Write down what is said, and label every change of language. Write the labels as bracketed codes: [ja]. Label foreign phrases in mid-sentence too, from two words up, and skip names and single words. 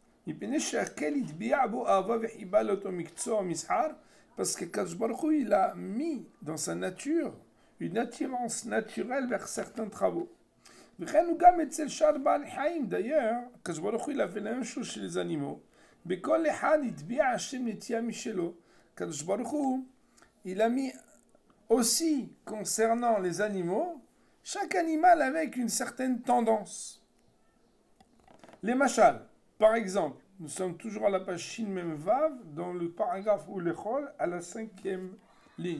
[fr] Parce que Kadosh Baruch Hu, il a mis dans sa nature une attirance naturelle vers certains travaux. D'ailleurs, Kadosh Baruch Hu, il a fait la même chose chez les animaux. [he] בכל אחד הטביע השם נטייה משלו. [fr] Kadosh Baruch Hu, il a mis aussi, concernant les animaux, chaque animal avec une certaine tendance. Les machal, par exemple, nous sommes toujours à la page Shin Mem Vav, dans le paragraphe ou le Chol, à la 5e ligne.